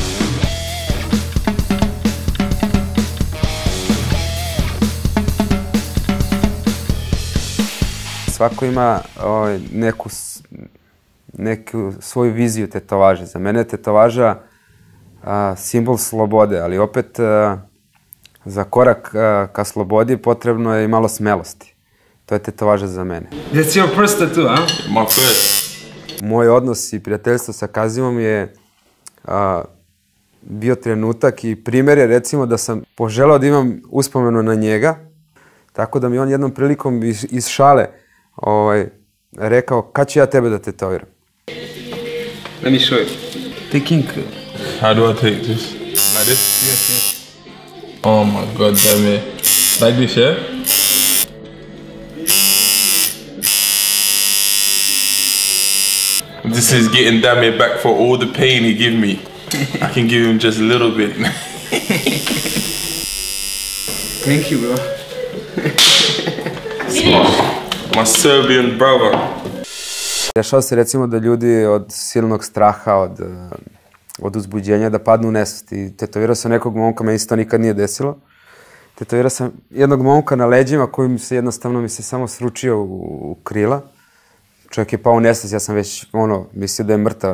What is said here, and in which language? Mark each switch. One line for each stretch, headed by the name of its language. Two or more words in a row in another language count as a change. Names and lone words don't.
Serbian: Svako ima neku svoju viziju tetovaže. Za mene je tetovaža simbol slobode, ali opet za korak ka slobodi potrebno je i malo smelosti. To je tetovaža za mene.
English: That's your first tattoo, huh? My first.
Serbian: Moj odnos i prijateljstvo sa Kazimom je bio trenutak i primjer je recimo da sam poželao da imam uspomenu na njega, tako da mi on jednom prilikom iz šale rekao kad ću ja tebe da tetoviram.
English: Let me show you. Taking. How do I take this? Like this? Yes. Oh my god, damn it. Like this, yeah? This is getting Damir back for all the pain he gave me. I can give him just a little bit. Thank you, bro. My Serbian brother.
Serbian: Dešava se recimo da ljudi od silnog straha, od uzbuđenja da padnu u nesvest. I tetovirao sam nekog momka, meni se to nikad nije desilo. Tetovirao sam jednog momka na leđima koji mi se samo sručio u krila. Čovjek je pao u nesvest, ja sam već mislio da je mrtav.